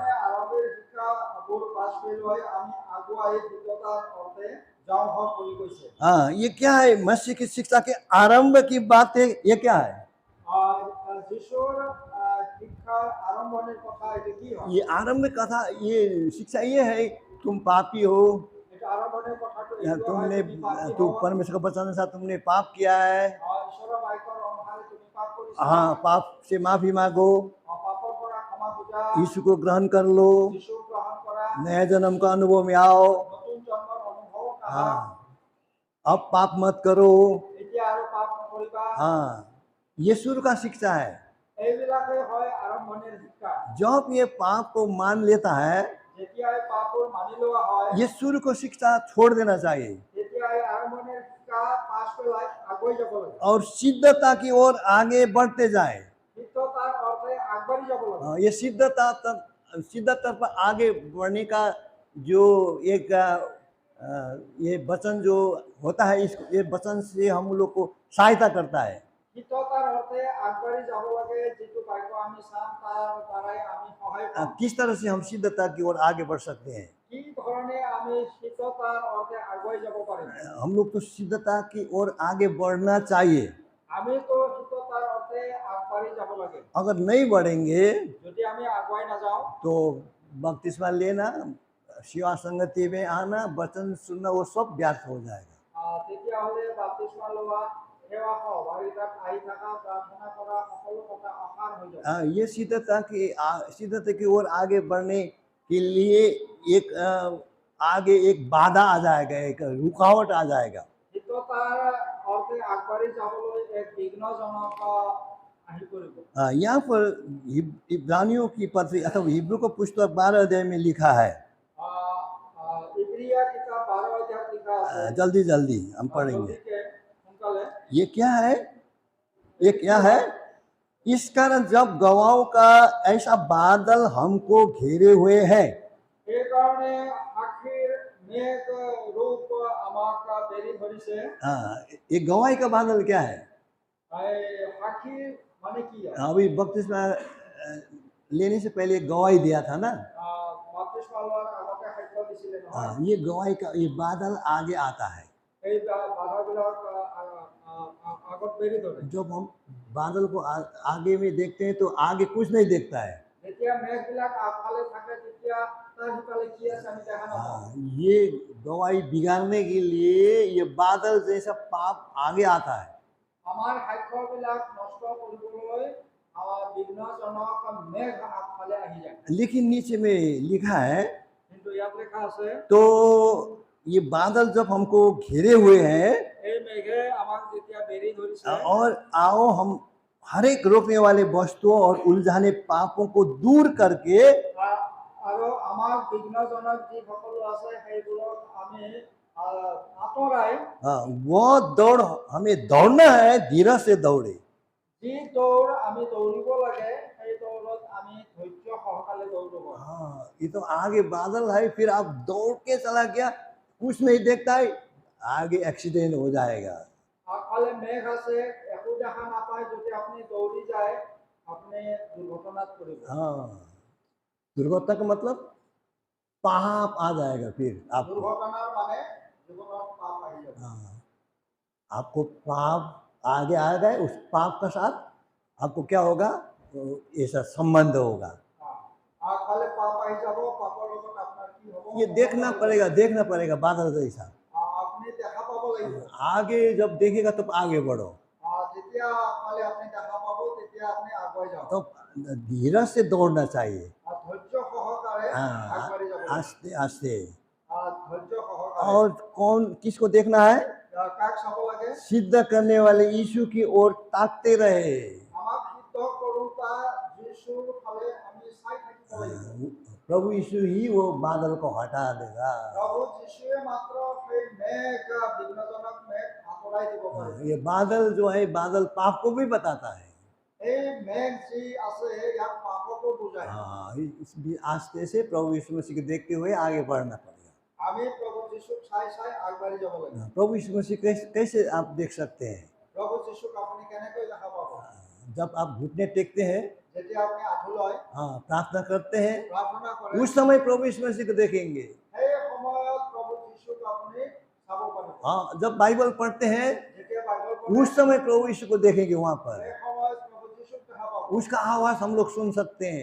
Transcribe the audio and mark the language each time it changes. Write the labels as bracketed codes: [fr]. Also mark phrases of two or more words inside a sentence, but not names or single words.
[as] সেইকাৰণে আৰম্ভৰ শিক্ষাবোৰ পাছ কৰি লৈ আমি আগুৱাই দ্ৰুততাৰ অৰ্থে যাওঁ হওক বুলি কৈছে। [hi] हाँ, ये क्या है? मसीह की शिक्षा के आरंभ की बातें, ये क्या है? [as] যিশুৰ শিক্ষাৰ আৰম্ভণিৰ কথা এইটো কি হয়? [hi] ये आरंभ कथा, ये शिक्षा ये है, तुम पापी हो, [as] এইটো আৰম্ভণিৰ কথাটো [hi] या [as] এইটো হয়, [hi] तुमने [as] তুমি পাপী [hi] तू हो। परमेश्वर का वचन अनुसार तुमने पाप किया है। [as] ঈশ্বৰৰ বাক্যৰ অনুসাৰে তুমি পাপ কৰিছা। [hi] हाँ, पाप से माफी मांगो, [as] পাপৰ পৰা ক্ষমা খোজা, [hi] यीशु को ग्रहण कर लो, [as] যিশুক গ্ৰহণ কৰা, [hi] नए जन्म का अनुभव में आओ। [as] নতুন জন্মৰ অনুভৱ কৰা। [hi] हाँ, अब पाप मत करो। [as] এতিয়া আৰু পাপ নকৰিবা। [hi] हाँ, ये शुरू का शिक्षा है। [as] এইবিলাকে হয় আৰম্ভণিৰ শিক্ষা। [hi] जब ये पाप को मान लेता है, [as] যেতিয়া এই পাপবোৰ মানি লোৱা হয় [hi] ये शुरू को शिक्षा छोड़ देना चाहिए [as] তেতিয়া এই আৰম্ভণিৰ শিক্ষা পাছ পেলাই আগুৱাই যাব লাগে। [hi] और सिद्धता की ओर आगे बढ़ते जाए। [as] সিদ্ধতাৰ অৰ্থে আগবাঢ়ি যাব লাগে। [hi] हाँ, ये सिद्धता पर आगे बढ़ने का जो एक ये वचन जो होता है, इस ये वचन से हम लोग को सहायता करता है। [as] সিদ্ধতাৰ অৰ্থে আগবাঢ়ি যাব লাগে। যিটো বাক্য আমি চাম তাৰ দ্বাৰাই আমি সহায় পাম। [hi] किस तरह से हम सिद्धता की ओर आगे बढ़ सकते हैं? [as] কি ধৰণে আমি সিদ্ধতাৰ অৰ্থে আগুৱাই যাব পাৰিম? [hi] हम लोग तो सिद्धता की ओर आगे बढ़ना चाहिए। [as] আমিতো সিদ্ধতাৰ অৰ্থে আগবাঢ়ি যাব লাগে। [hi] अगर नहीं बढ़ेंगे [as] যদি আমি আগুৱাই নাযাওঁ [hi] तो बपतिस्मा लेना, सेवा संगति में आना, वचन सुनना, वो सब व्यर्थ हो जाएगा। [as] তেতিয়াহ'লে বাপ্তিস্মা লোৱা, সেৱা সহভাগিতাত আহি থকা, প্ৰাৰ্থনা কৰা সকলো কথা অসাৰ হৈ যাব। [hi] ये सिद्धता की ओर आगे बढ़ने के लिए एक आगे एक बाधा आ जाएगा, एक रुकावट आ जाएगा। [as] সিদ্ধতাৰ অৰ্থে আগবাঢ়ি যাবলৈ এক বিঘ্নজনক আহি পৰিব। [hi] यहाँ पर इब्रानियों की पत्री अथवा हिब्रू का पुस्तक 12 अध्याय में लिखा है। [as] ইব্रिয়া কিতাপ 12 অধ্যায়ত লিখা আছে। [hi] जल्दी जल्दी हम पढ़ेंगे। [as] জলদিকে, সোনকালে। [hi] ये क्या है? ये क्या है? इस कारण जब गवाहों का ऐसा बादल हमको घेरे हुए है, [as] সেইকাৰণে সাক্ষীৰ মেঘ ৰূপ আমাক বেৰি ধৰিছে। [hi] ये गवाही का बादल क्या है? [as] সাক্ষী মানে কি? [hi] अभी बपतिस्मा लेने से पहले गवाही दिया था ना। [as] বাপ্তিস্মা লোৱাৰ আগতে সাক্ষ্য দিছিলে নহয়? [hi] ये गवाही का ये बादल आगे आता है। [as] এই বাধাবিলাক আগত বেৰি ধৰে। [hi] जब हम बादल को आगे में देखते हैं तो आगे कुछ नहीं देखता है। [as] যেতিয়া মেঘবিলাক আগফালে থাকে তেতিয়া তাৰ সিফালে কি আছে আমি দেখা নাপাওঁ। [hi] ये गवाही बिगाड़ने के लिए ये बादल जैसा पाप आगे आता है। [as] আমাৰ সাক্ষ্যবিলাক নষ্ট কৰিবলৈ বিঘ্নজনক মেঘ আগফালে আহি যায়। [hi] लेकिन नीचे में लिखा है, [as] কিন্তু ইয়াত লেখা আছে [hi] तो ये बादल जब हमको घेरे हुए हैं [as] এই মেঘে আমাক যেতিয়া বেৰি ধৰিছে [hi] और आओ हम हर एक रोकने वाले वस्तुओं और उलझाने पापों को दूर करके [as] আৰু আমাৰ বিঘ্নজনক যি সকলো আছে সেইবোৰক আমি আঁতৰাই [hi] वो दौड़ हमें दौड़ना है, धीरज से दौड़े। [as] যি দৌৰ আমি দৌৰিব লাগে সেই দৌৰত আমি ধৈৰ্য সহকাৰে দৌৰিব লাগে। [hi] हाँ, ये तो आगे बादल है, फिर आप दौड़ के चला गया, कुछ नहीं देखता है, आगे एक्सीडेंट हो जाएगा। [as] আগফালে মেঘ আছে একো দেখা নাপায়, যদি আপুনি দৌৰি যায় আপুনি দুৰ্ঘটনাত পৰিব। [hi] हाँ, दुर्घटना का मतलब पाप आ जाएगा फिर आपको। [as] দুৰ্ঘটনাৰ মানে জীৱনত পাপ আহি যাব। [hi] हाँ, आपको पाप आगे आ गए, उस पाप का साथ आपको क्या होगा, तो ऐसा संबंध होगा। [as] আগফালে পাপ আহি যাব, পাপৰ লগত আপোনাৰ কি হ'ব [hi] ये देखना पड़ेगा बादल जैसा। [as] আপুনি দেখা পাব লাগিব। [hi] आगे जब देखेगा तब आगे बढ़ो, [as] যেতিয়া আগফালে আপুনি দেখা পাব তেতিয়া আপুনি আগুৱাই যাব। [hi] तो धीरज से दौड़ना चाहिए। [as] ধৈৰ্য সহকাৰে [hi] हाँ, [as] আগবাঢ়ি যাব লাগিব। [hi] आस्ते आस्ते। [as] ধৈৰ্য সহকাৰে। [hi] और কौন किसको देखना है, [as] কাক চাব লাগে? [hi] सिद्ध करने वाले यीशु की ओर ताकते रहे। [as] আমাক সিদ্ধ কৰোঁতা যীশুৰ ফালে আমি চাই থাকিব লাগিব। [hi] प्रभु यीशु ही वो बादल को हटा देगा। [as] প্ৰভু যীশুৱে মাত্ৰ সেই মেঘ বিঘ্নজনক মেঘ আঁতৰাই দিব পাৰে। [hi] ये बादल जो है, बादल पाप को भी बताता है। [as] এই মেঘ যি আছে ইয়াক পাপকো বুজায়। [hi] हाँ, आस्ते से प्रभु यीशु मसीह को देखते हुए आगे बढ़ना पड़ेगा। [as] আমি প্ৰভু যীশুক চাই চাই আগবাঢ়ি যাব লাগিব। [hi] प्रभु यीशु मसीह कैसे आप देख सकते हैं, [as] প্ৰভু যীশুক আপুনি কেনেকৈ দেখা পাব? [hi] जब आप घुटने टेकते हैं, [as] যেতিয়া আপুনি আঁঠু লয় [hi] हाँ, प्रार्थना करते हैं, [as] প্ৰাৰ্থনা কৰে, [hi] उस समय प्रभु यीशु मसीह को देखेंगे। [as] সেই সময়ত প্ৰভু যীশুক আপুনি চাব পাৰিব। [hi] हाँ, जब बाइबल पढ़ते हैं, [as] যেতিয়া বাইবেল পঢ়ে [hi] उस समय प्रभु यीशु को देखेंगे वहाँ पर। [as] সেই সময়ত প্ৰভু যীশুক দেখা পাব। [hi] उसका आवाज हम लोग सुन सकते हैं,